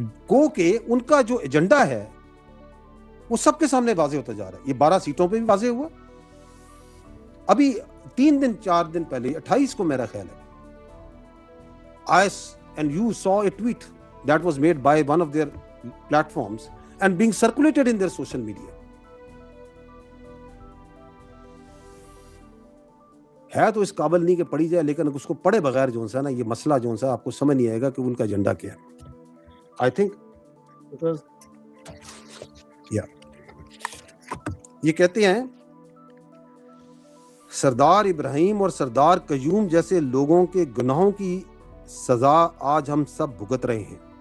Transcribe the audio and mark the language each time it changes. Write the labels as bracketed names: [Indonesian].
[Urdu] گو کہ ان کا جو ایجنڈا ہے وہ سب کے سامنے واضح ہوتا جا رہا ہے. یہ 12 سیٹوں پہ بھی واضح ہوا. ابھی 4 دن پہلے 28 کو میرا خیال ہے [English] and you saw a tweet that was made by one of their platforms and being circulated in their social media. [Urdu] ہے تو اس قابل نہیں کہ پڑھی جائے, لیکن اس کو پڑھے بغیر جو ہے نا یہ مسئلہ جو ہے آپ کو سمجھ نہیں آئے گا کہ ان کا ایجنڈا کیا ہے. [English] I think it was [Urdu] یہ کہتے ہیں سردار ابراہیم اور سردار قیوم جیسے لوگوں کے گناہوں کی سزا آج ہم سب بھگت رہے ہیں.